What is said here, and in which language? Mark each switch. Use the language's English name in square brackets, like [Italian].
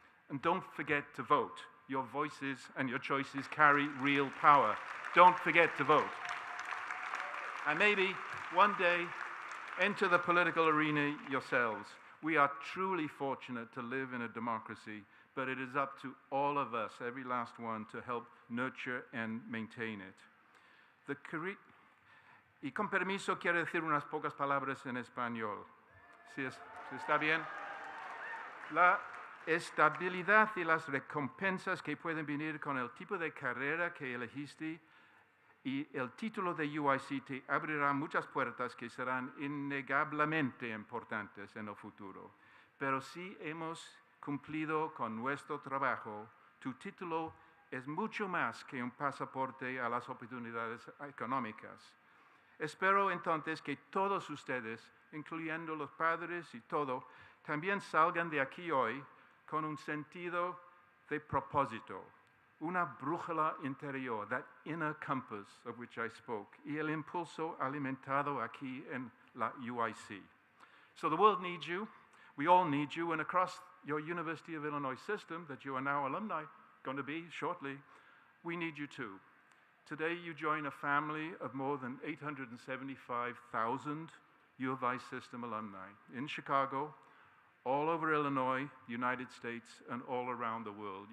[English] And don't forget to vote. Your voices and your choices carry real power. Don't forget to vote. And maybe one day, enter the political arena yourselves. We are truly fortunate to live in a democracy, but it is up to all of us, every last one, to help nurture and maintain it. [Spanish] Y con permiso quiero decir unas pocas palabras en español. ¿Sí está bien? La estabilidad y las recompensas que pueden venir con el tipo de carrera que elegiste y el título de UIC te abrirá muchas puertas que serán innegablemente importantes en el futuro. Pero si hemos cumplido con nuestro trabajo, tu título es mucho más que un pasaporte a las oportunidades económicas. Espero entonces que todos ustedes, incluyendo los padres y todo, también salgan de aquí hoy con un sentido de propósito, una brújula interior, [English] that inner compass of which I spoke, [Spanish] y el impulso alimentado aquí en la UIC. [English] So the world needs you, we all need you, and across your University of Illinois system that you are now alumni, going to be shortly, we need you too. Today you join a family of more than 875,000 U of I system alumni in Chicago, all over Illinois, the United States, and all around the world.